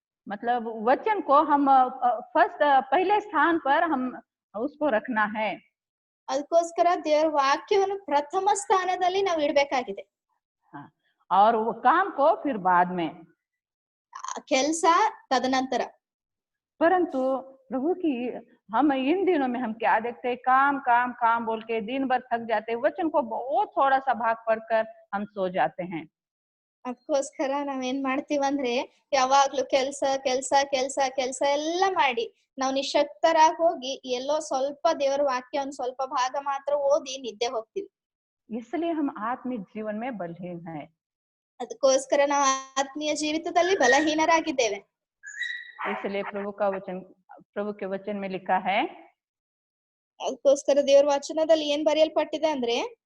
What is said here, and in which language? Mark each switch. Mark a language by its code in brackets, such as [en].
[hi] मतलब वचन को हम पहले स्थान पर हम उसको रखना है। [kn] ಅದಕ್ಕೋಸ್ಕರ ದೇವರ ವಾಕ್ಯವನ್ನು ಪ್ರಥಮ ಸ್ಥಾನದಲ್ಲಿ ನಾವು ಇಡಬೇಕಾಗಿದೆ. [hi] और वो काम को फिर बाद में, [kn] ಕೆಲಸ ತದನಂತರ. [hi] परंतु प्रभु की हम इन दिनों में हम क्या देखते हैं, काम काम काम बोल के दिन भर थक जाते हैं, वचन को बहुत थोड़ा सा भाग पढ़कर हम सो जाते हैं। [kn] ಅದಕ್ಕೋಸ್ಕರ ನಾವೇನ್ ಮಾಡ್ತೀವಂದ್ರೆ ಯಾವಾಗ್ಲೂ ಕೆಲ್ಸ ಕೆಲ್ಸ ಕೆಲ್ಸ ಕೆಲ್ಸ ಎಲ್ಲ ಮಾಡಿ ನಾವು ನಿಶಕ್ತರಾಗಿ ಹೋಗಿ ಎಲ್ಲೋ ಸ್ವಲ್ಪ ದೇವರ ವಾಕ್ಯ ಒಂದ್ ಸ್ವಲ್ಪ ಭಾಗ ಮಾತ್ರ ಓದಿ ನಿದ್ದೆ ಹೋಗ್ತೀವಿ. [hi] इसलिए हम आत्मिक जीवन में बलहीन हैं। [kn] ಅದಕ್ಕೋಸ್ಕರ ನಾವು ಆತ್ಮೀಯ ಜೀವಿತದಲ್ಲಿ ಬಲಹೀನರಾಗಿದ್ದೇವೆ. [hi] इसलिए प्रभु के वचन में लिखा है, [kn] ಅದಕ್ಕೋಸ್ಕರ ದೇವರ ವಚನದಲ್ಲಿ ಏನ್ ಬರೆಯಲ್ಪಟ್ಟಿದೆ ಅಂದ್ರೆ